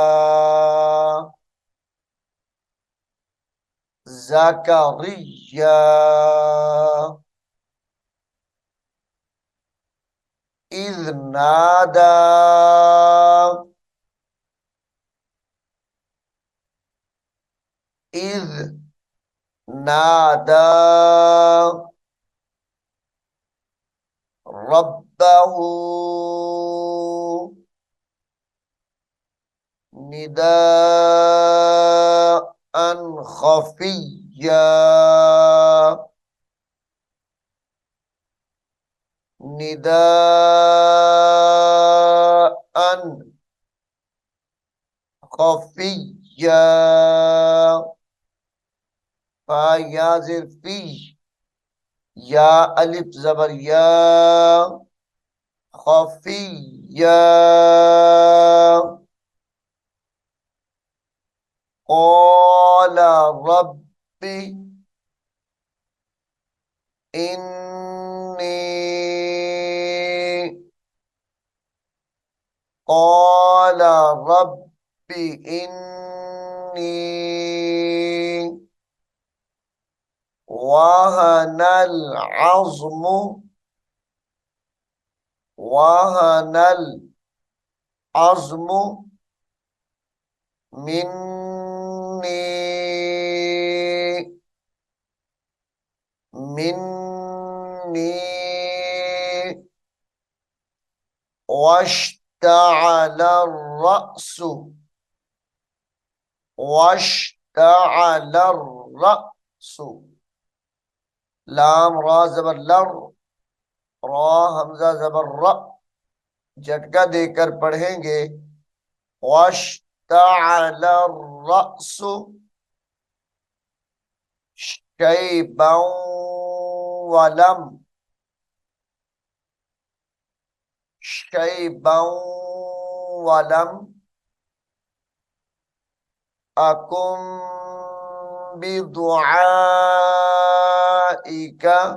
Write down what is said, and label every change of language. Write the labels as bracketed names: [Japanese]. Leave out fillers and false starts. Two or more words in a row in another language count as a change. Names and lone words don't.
[Arabic] زكريا إذ نادى. إذ نادى ربه نداء خفيا. نداء خفيا. [Hindi] फा या ज़ेर फी, या अलिफ ज़बर या, खफिया। [Arabic] قال رب إني. قال رب إني وهن العظم. وهن العظم مني. مني واشتعل الرأس. واشتعل الرأس. [Hindi] लाम रा ज़बर लर, रा हमजा ज़बर र, झटका देकर पढ़ेंगे। [Arabic] واشتعل الرأس شيبا ولم. شيبا ولم أكن بدعائك.